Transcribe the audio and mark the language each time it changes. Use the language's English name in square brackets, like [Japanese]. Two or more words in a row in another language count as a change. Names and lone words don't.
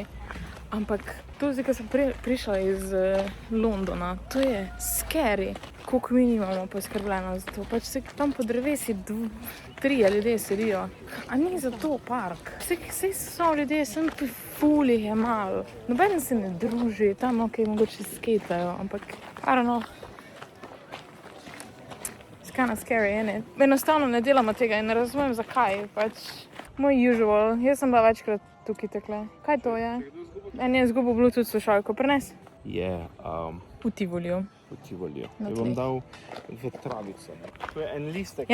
[Slovenian] Ampak to zdaj, ko sem prišla iz Londona, to je scary, koliko mi nimamo poskrbljeno za to. Pač se tam po drevesi 3 ljudje sedijo. A ni za to park? Sej so ljudje, sem pri fulih je malo. Nobeden se ne druži, tam mogoče skejtajo, ampak [English] I don't know. It's kind of scary, isn't it? [Slovenian] Enostavno ne delamo tega in ne razumem zakaj. Pač moj usual. Jaz sem bila večkrat tukaj takle. Kaj to je? En je izgubil Bluetooth slušalko, prines? Je, V Tivoliju. v Tivoliju. Na Jo bom tleh. dal v travico. To je en listek.